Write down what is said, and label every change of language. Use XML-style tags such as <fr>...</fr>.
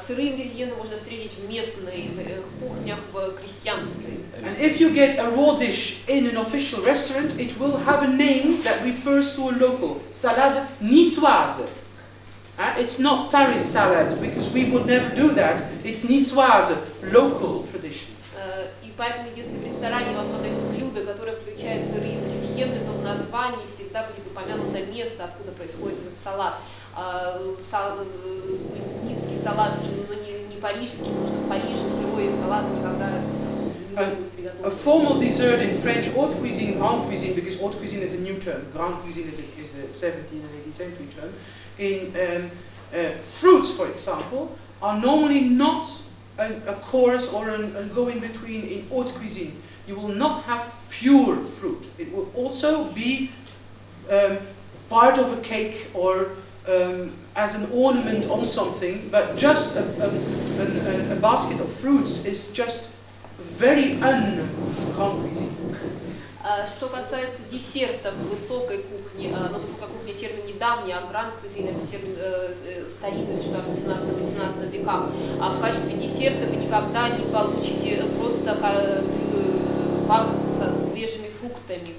<ru>Сырые ингредиенты можно встретить в местных кухнях, в крестьянской.</ru> <en>And if you get a raw dish in an official restaurant, it will have a name that refers to a local. Salade niçoise. It's not Paris salad, because we would never do that. It's niçoise, local tradition.</en> <ru>И поэтому, если в ресторане вам подают блюдо, которое включает сырые ингредиенты, то в названии всегда будет упомянуто место, откуда происходит этот салат. Ницкий салат, но не парижский, потому что в Париже сырой салат никогда не будет приготовлен.</ru> <en>A formal dessert in French haute cuisine, grande cuisine, because haute cuisine is a new term, grande cuisine is the 17th and 18th century term. In fruits, for example, are normally not a course or a go-in-between in haute cuisine. You will not have pure fruit. It will also be part of a cake or as an ornament on something, but just a basket of fruits is just very un-grande cuisine.</en> <ru>Что касается десертов в высокой кухне, но высокая кухня термин недавний, а гранд кузин это термин старинный, что в 17-18 веках. А в качестве десерта вы никогда не получите просто пасту со свежими фруктами.</ru>